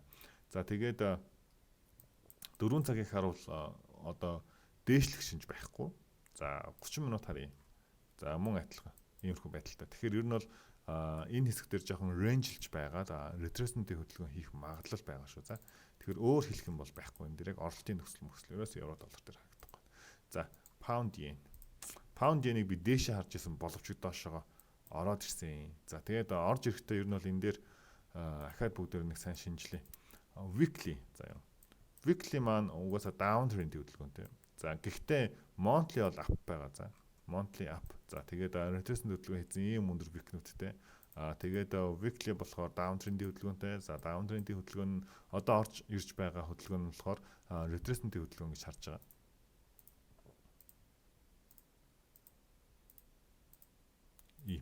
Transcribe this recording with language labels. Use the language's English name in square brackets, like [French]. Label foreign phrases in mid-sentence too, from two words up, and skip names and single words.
[Mongolian] За тэгээд 4 цагийг харуул одоо дээшлэх шинж байхгүй. За 30 минут харъя. За мөн адилхан иймэрхүү байдалтай. Тэгэхээр ер нь бол энэ хэсэг дээр жоохон range-лж байгаад retracement-ийн хөдөлгөөн хийх магадлал байгаа шүү. За тэгэхээр өөр хэлэх юм бол байхгүй. Энэ дээр яг орлтын нөхцөл ерөөс евро доллар дээр харагдахгүй. За [English] pound yen. Pound yen- [Mongolian] ийг би дээшээ харж исэн боловч доошоо ороод ирсэн. За тэгээд орж ирэхдээ ер нь бол энэ дээр ахаад бүгдээр нэг сайн шинжилээ. Weekly заяа. Weekly маань угаасаа downtrend хөдөлгөөнтэй. За гэхдээ monthly бол up байгаа. За [English] monthly up. [Mongolian] За тэгээд retracement хөдөлгөөн хийсэн ийм өндөр weekнүүдтэй. Тэгээд weekly болохоор downtrend-ийн хөдөлгөөнтэй. За downtrend-ийн хөдөлгөөн нь одоо орж ирж байгаа хөдөлгөөн нь болохоор retracement-ийн хөдөлгөөн гэж харж байгаа. Ийм.